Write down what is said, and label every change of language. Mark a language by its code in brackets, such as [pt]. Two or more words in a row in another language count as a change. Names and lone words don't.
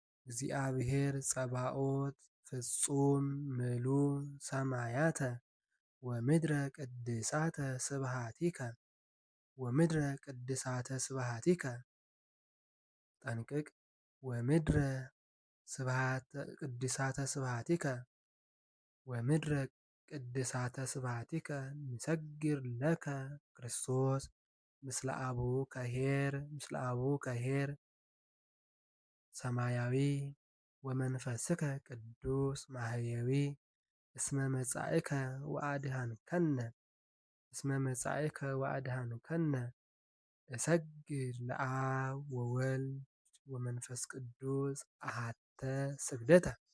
[gez] ጸባኦት ፍጹም ምሉእ ሰማያተ ወምድረ ቅድሳተ ስብሐቲከ ወምድረ ቅድሳተ ስብሐቲከ ጠንቅቅ ወምድረ ቅድሳተ ስብሐቲከ ወምድረ ቅድሳተ ስብሐቲከ ንሰግር ለከ ክርስቶስ ምስለ አቡከ ኄር ሰማያዊ ወመንፈስከ ቅዱስ ማህየዊ እስመ መጻእከ ወአድኀንከነ እሰግድ ለአብ ወወልድ ወመንፈስ ቅዱስ አሐተ ስግደተ።